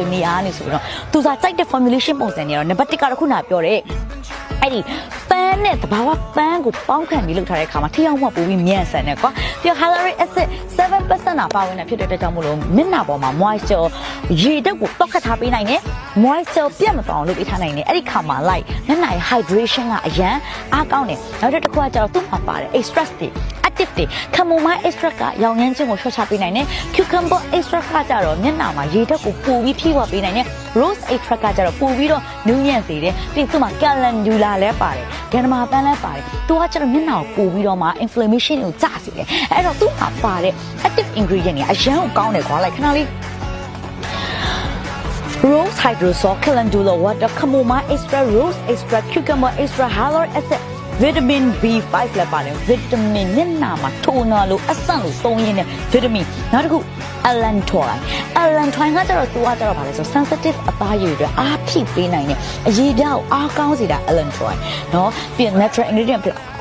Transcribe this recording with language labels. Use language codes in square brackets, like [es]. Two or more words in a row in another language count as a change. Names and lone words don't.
[my] နေအားနေဆိုပြီးတော့သူစားကြိုက်တဲ့ formulation ပုံစံတွေတော့ number 1ကတော့ခုနပြောတဲ့အဲ့ဒီပန်းနဲ့တဘာဝပန်းကိုပေါင်းခံပြီးလုပ်ထားတဲ့အခါမှာထိရောက်မှုပိုပြီးမြန်ဆန်တယ်ကွာပြီးတော့ hyaluronic acid 7% ပါဝင်တာဖြစ်တဲ့အတွက်ကြောင့်မို့လို့မျက်နှာပေါ်မှာ moisture ရေဓာတ်ကိုတောက်ခတ်ထားပေးနိုင်တယ် moisture ပြတ်မသွားအောင်လုပ်ပေးထားနိုင်တယ်အဲ့ဒီခါမှာ like မျ က်နှာရဲ့ hydration ကအရန်အားကောင်းတယ်နောက်တစ်ခုကကျတော့သူ့မှာပါတယ် extract တွေactive တွေ [en] chamomile extract [my] ကရောင်ရမ်းခြင်းကိုလျှော့ချပေးနိုင်တယ် [en] cucumber extract [my] ကကျတော့မျက်နှာမှာရေဓာတ်ကိုပိုပြီးဖြည့်ဝပေးနိုင်တယ် [en] rose extract [my] ကကျတော့ပိုပြီးတော့နူးညံ့စေတယ်ပြီးသူ့မှာ calendula လည်းပါတယ်ဂန္ဓမာပန်းလည်းပါတယ်သူကကျတော့မျက်နှာကိုပိုပြီးတော့မှ inflammation ကိုကျစေတယ်အဲ့တော့သူ့မှာပါတဲ့ [en] active ingredient [my] တွေအရန်ကိုကောင်းတယ်ကွာလိုက်ခဏလေး [en] rose hydrosol calendula water chamomile extra rose extra cucumber extra hyaluronic acid vitamin B5 [my] လည်းပါတယ် vitamin မျက်နှာမှာထိုနာလို့အဆန့်လို့သုံးရင်းနဲ့ vitamin နောက်တစ်ခု allantoin ကကျတော့သူကကျတော့ဗာလဲဆို sensitive အသားရည်တွေအားဖြည့်ပေးနိုင်တယ်အရည်ဓာတ်ကိုအားကောင်းစေတာ allantoin เนาะပြီး [en] natural ingredient [my] ဖြစ်